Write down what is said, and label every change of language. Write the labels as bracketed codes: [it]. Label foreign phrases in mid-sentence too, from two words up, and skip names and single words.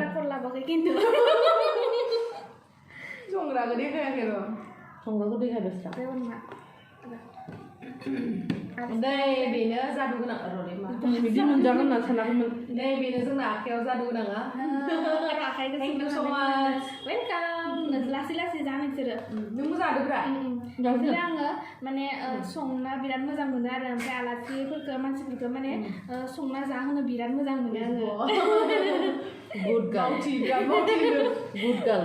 [brx] बारा खल लाबाखै खिन्थु संग्राखौ देखायाखै र' संग्राखौ देखायबायसो जेबो नङा नै बेनो जादु गोनां र'लै मा बिदि मोनजागोन होनना सानाखैमोन नै बेनो जोंना आखायाव जादु गोनाङा आखाइखौ [en] Thank you so much. [brx] वेलकाम लासै लासै जा नोंसोरो नोंबो जादोब्रा बिदिनो आङो माने संना बिराद मोजां मोनो आरो ओमफ्राय आलासिफोरखौ मानसिफोरखौ माने संना जाहोनो बिराद मोजां मोनो आङो [en] good girl good girl